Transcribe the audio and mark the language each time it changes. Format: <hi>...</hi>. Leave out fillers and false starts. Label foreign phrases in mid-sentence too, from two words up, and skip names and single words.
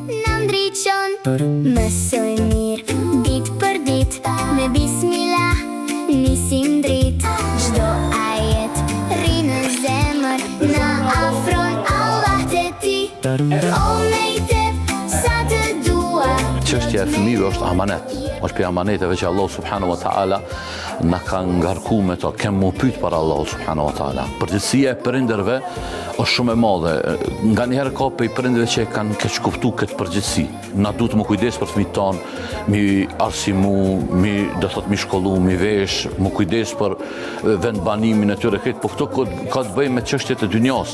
<sq>Na ndriçon, mësoj mirë, ditë për ditë, me bismillah, nisim dritë, çdo ajet rri në zemër, na afron Allah te ti, o mejtep, sa të dua. Çështja e fëmijëve është amanet. Është për amaneteve që Allah</sq> <ar>سبحانه وتعالى</ar> <sq>na ka ngarku me to, kemë mu pyet për Allah</sq> <ar>سبحانه وتعالى.</ar> <sq>Përgjegjësia e prindërve është shumë e madhe. Nganjëherë ka për prindërve që kanë keq kuptuar këtë përgjegjësi. Na duhet të më kujdes për fëmijët tonë, mi arsimu, do thot mi shkollu, mi vesh, më kujdes për vendbanimin e tyre këtë, po këto ka të bëjë me çështjet e dynjas.</sq>